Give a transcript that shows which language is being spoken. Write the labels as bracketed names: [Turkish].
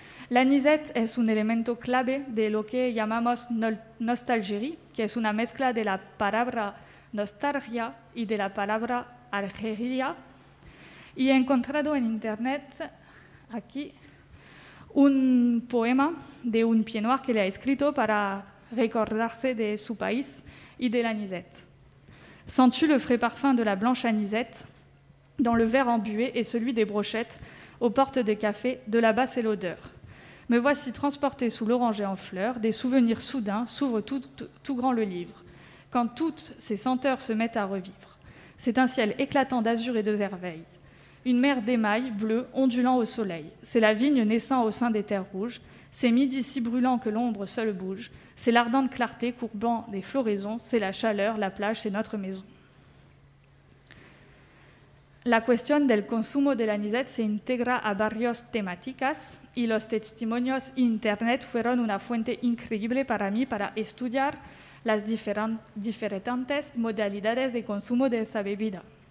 [Spanish] La Anisette es un elemento clave de lo que llamamos nostalgie, que es una mezcla de la palabra nostalgia y de la palabra Argelia. Y he encontrado en Internet aquí un poema de un Pied Noir que le ha escrito para recordarse de su país y de la Anisette. [French] Sens-tu le frais parfum de la blanche anisette dans le verre embué et celui des brochettes aux portes de café, de là-bas c'est l'odeur. Me voici transporté sous l'oranger en fleurs, des souvenirs soudains s'ouvrent tout grand le livre. Quand toutes ces senteurs se mettent à revivre, c'est un ciel éclatant d'azur et de verveille. Une mer d'émail bleu ondulant au soleil. C'est la vigne naissant au sein des terres rouges. C'est midi si brûlant que l'ombre seule bouge. C'est l'ardente clarté courbant des floraisons. C'est la chaleur, la plage, c'est notre maison. [Spanish] La cuestión del consumo de la Anisette se integra a varias temáticas y los testimonios Internet fueron una fuente increíble para mí para estudiar las diferentes modalidades de consumo de esta bebida.